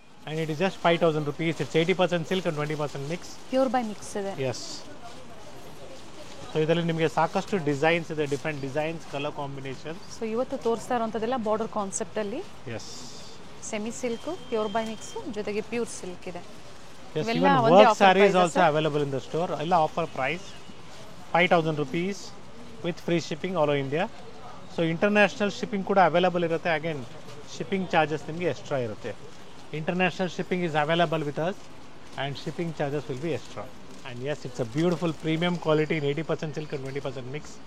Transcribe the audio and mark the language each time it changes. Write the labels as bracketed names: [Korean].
[English] And it is just 5000 rupees. It's 80% silk and 20% mix. [Kannada] Pure by mix ಇದೆ. [English] Yes. [Kannada] So ಇದರಲ್ಲಿ ನಿಮಗೆ ಸಾಕಷ್ಟು designs ಇದೆ, different designs, colour combination. So ಇವತ್ತು ತೋರಿಸ್ತಾ ಇರುವಂಥದ್ದೆಲ್ಲ border ಕಾನ್ಸೆಪ್ಟಲ್ಲಿ. [English] Yes. [Kannada] Semi silk, pure by mix, ಜೊತೆಗೆ pure silk ಇದೆ. [English] Yes, even work sarees also available in the store. [Kannada] ಎಲ್ಲ offer price [English] 5000 rupees with free shipping all over India. [Kannada] So international shipping ಕೂಡ available ಇರುತ್ತೆ. Again shipping charges ನಿಮಗೆ extra ಇರುತ್ತೆ. [English] International shipping is available with us and shipping charges will be extra. And yes, it's a beautiful premium quality in 80% silk and 20% mix.